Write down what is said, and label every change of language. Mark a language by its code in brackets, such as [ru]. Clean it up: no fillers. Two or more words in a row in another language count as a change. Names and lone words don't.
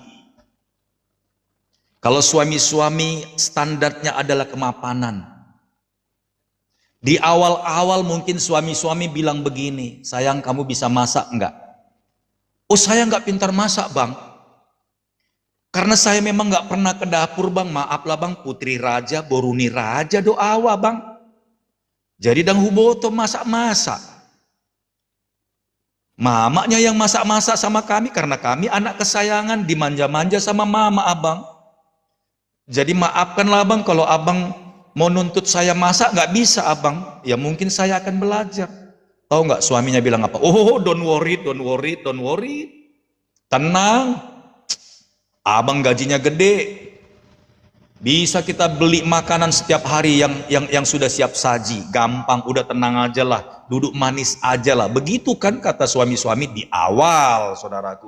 [id] Kalau suami-suami standarnya adalah kemapanan. Di awal-awal mungkin suami-suami bilang begini, sayang kamu bisa masak enggak? Oh saya enggak pintar masak bang. Karena saya memang enggak pernah ke dapur bang, maaflah bang, putri raja, [bbc] boruni raja doawa [id] bang. [bbc] Jadi dang huboto masak-masak. [id] Mamanya yang masak-masak sama kami karena kami anak kesayangan, dimanja-manja sama mama abang. Jadi maafkanlah abang kalau abang mau nuntut saya masak, nggak bisa abang. Ya mungkin saya akan belajar. Tahu nggak suaminya bilang apa? [en] Oh don't worry, don't worry, don't worry. [id] Tenang, abang gajinya gede. Bisa kita beli makanan setiap hari yang sudah siap saji. Gampang, udah tenang aja lah. Duduk manis aja lah. Begitu kan kata suami-suami di awal, saudaraku.